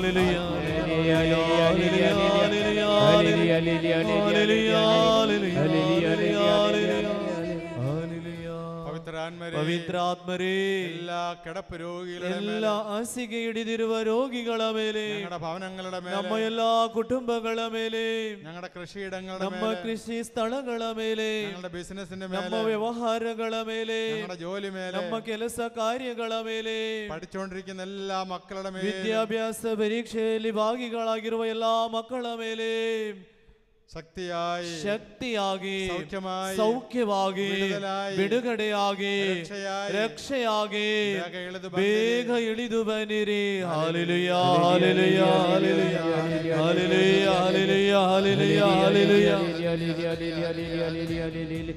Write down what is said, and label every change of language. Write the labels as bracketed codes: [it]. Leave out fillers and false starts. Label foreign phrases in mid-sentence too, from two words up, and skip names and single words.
[kn] ಪವಿತ್ರಾತ್ಮರೇ ಎಲ್ಲ ಕೆಡಪು ರೋಗಿಗಳ ಎಲ್ಲ ಹಾಸಿಗೆ ಹಿಡಿದಿರುವ ರೋಗಿಗಳ ಮೇಲೆ, ಭವನಗಳ ಮೇಲೆ, ನಮ್ಮ ಎಲ್ಲಾ ಕುಟುಂಬಗಳ ಮೇಲೆ, [ml] ഞങ്ങളുടെ കൃഷിയിടങ്ങളുടെ [kn] ನಮ್ಮ ಕೃಷಿ ಸ್ಥಳಗಳ ಮೇಲೆ, [ml] ഞങ്ങളുടെ ബിസിനസിന്റെ [kn] ನಮ್ಮ ಮೇಲೆ, ವ್ಯವಹಾರಗಳ ಮೇಲೆ, [ml] ഞങ്ങളുടെ ജോലി ಮೇಲೆ, [kn] ನಮ್ಮ ಕೆಲಸ ಕಾರ್ಯಗಳ ಮೇಲೆ, [ml] പഠിച്ചുകൊണ്ടിരിക്കുന്ന എല്ലാ മക്കളുടെ ಮೇಲೆ, [kn] ವಿದ್ಯಾಭ್ಯಾಸ ಪರೀಕ್ಷೆಯಲ್ಲಿ ಭಾಗಿಗಳಾಗಿರುವ ಎಲ್ಲಾ ಮಕ್ಕಳ ಮೇಲೆ ಶಕ್ತಿಯಾಗಿ ಸೌಖ್ಯವಾಗಿ ಬಿಡುಗಡೆಯಾಗಿ ರಕ್ಷೆಯಾಗಿ ಬೇಗ ಇಳಿದು ಬನ್ನಿರಿ. ಹಾಲೆಲೂಯಾ ಹಾಲೆಲೂಯಾ ಹಾಲೆಲೂಯಾ ಹಾಲೆಲೂಯಾ ಹಾಲೆಲೂಯಾ ಹಾಲೆಲೂಯಾ ಹಾಲೆಲೂಯಾ.